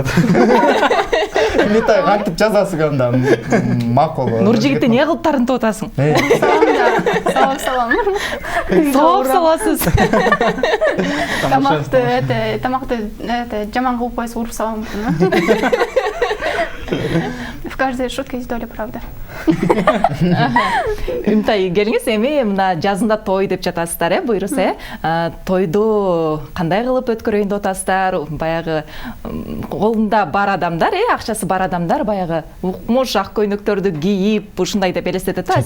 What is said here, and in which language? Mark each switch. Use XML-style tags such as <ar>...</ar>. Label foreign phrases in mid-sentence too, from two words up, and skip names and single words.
<ky>Үмүтай, кантип жазасыз анда? Макул. Нуржигитти эмне кылып тарынтып атасың? Салам. Сооп саласыз. Тамакты жаман кылып койсо уруп салам.</ky> <ru>В каждой шутке есть доля правды.</ru> <ky>Үмүтай, келиңиз, эми мына жазында той деп жатасыздар, буйруса, тойду кандай кылып өткөрөйүн деп атасыздар? Баягы колунда бар адамдар, акчасы бар адамдар баягы укмуш ак көйнөктөрдү кийип, ушундай деп элестетет да.</ky>